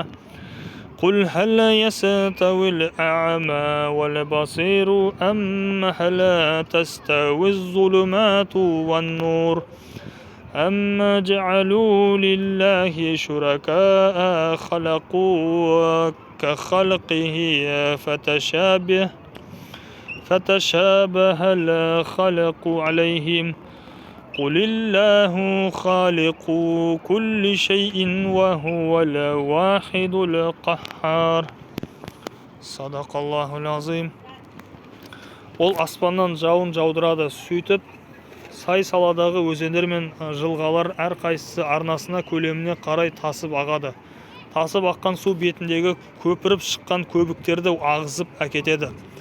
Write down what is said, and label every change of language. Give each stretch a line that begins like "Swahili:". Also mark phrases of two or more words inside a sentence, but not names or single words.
Arabic: قل هل يستوي الأعمى والبصير أم هل تستوي الظلمات والنور أم جعلوا لله شركاء خلقوا كخلقه فتشابه الخلق عليهم. قل الله خالق كل شيء وهو الواحد القهار. صدق الله العظيم.
Kazakh: Ол аспаннан жауын жаудырады, сөйтіп сай саладағы өзендер мен жылғалар әрқайсысы арнасына көлеміне қарай тасып ағады. Тасып аққан су бетіндегі көпіріп шыққан көбіктерді ағызып әкетеді.